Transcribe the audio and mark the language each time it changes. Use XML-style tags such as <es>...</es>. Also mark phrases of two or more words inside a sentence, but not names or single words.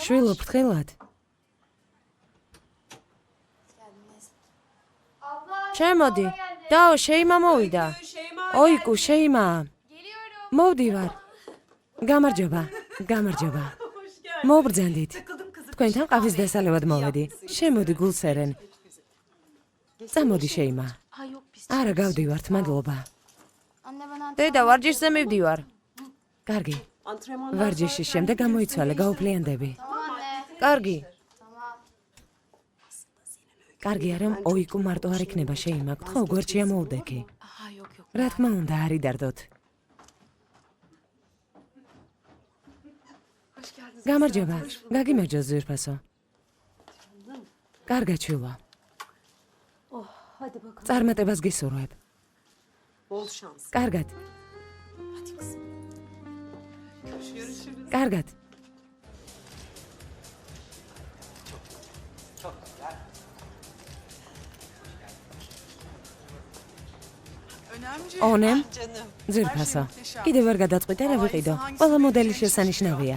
<ka>შვილო ფრთხილად. შემოდი. დაო, შეიმა მოვიდა. ოიკუ, შეიმა. მოვდივარ. გამარჯობა. გამარჯობა. მოვბრძანდით. თქვენთან ყავის დასალებად მოვედი. შემოდი გულსერენ. წამოდი შეიმა.</ka> <tr>Ha yok biz.</tr> <ka>არა, გავდივართ, მადლობა.</ka> <tr>Anne ben</tr> <ka>დედა, ვარჯიშზე მივდივარ. კარგი.</ka> <tr>Antrenmanlar</tr> <ka>ვარჯიშის შემდეგ გამოიცვალე, გაუფლიანდები.</ka> <tr>Tamam anne.</tr> <ka>კარგი.</ka> <tr>Tamam.</tr> <ka>კარგი არა, ოიკუ მარტო არ იქნება შეიმა. გთხოვ, გვერდში ამოუდექი.</ka> <tr>Ha yok yok.</tr> <ka>რა თქმა უნდა, არ იდარდოთ.</ka> <tr>Hoş geldiniz.</tr> <ka>გამარჯობა. გაგიმარჯოს ზვირფასო. კარგად შვილო.</ka> <tr>Oh hadi bakalım.</tr> <ka>წარმატებას გისურვებ.</ka> <tr>Bol şans.</tr> <ka>კარგად.</ka> <tr>Hadi kızım. Görüşürüz.</tr> <ka>კარგად. ონემ, ზვირფასო. კიდევ ვერ გადაწყვიტე რა ვიყიდო. ყველა მოდელი შესანიშნავია.</ka>